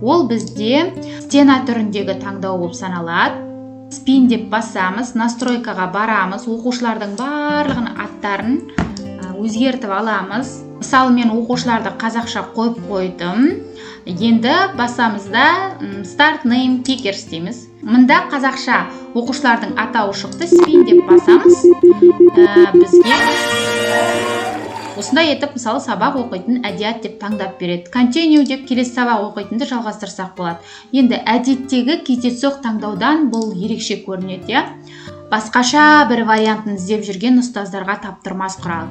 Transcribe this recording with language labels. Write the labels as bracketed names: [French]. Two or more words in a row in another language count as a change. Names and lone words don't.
[Kazakh] Ол бізде стена түріндегі таңдау болып саналады. Спин деп басамыз, настройкаға барамыз, оқушылардың барлығын аттарын өзгертіп аламыз. Мысалы мен оқушыларды қазақша қойып қойдым. Енді басамызда [English] start name kickers [Kazakh] дейміз. Мында қазақша оқушылардың атауы шықты, spin деп басамыз. Бізге осындай етіп мысалы сабақ оқитын әдият деп таңдап береді. Continue деп келесі сабақ оқитынды жалғастырсақ болады. Енді әдеттегі кездейсоқ таңдаудан бұл ерекше көрінеді, басқаша бір вариантын іздеп жүрген ұстаздарға таптырмас құрал.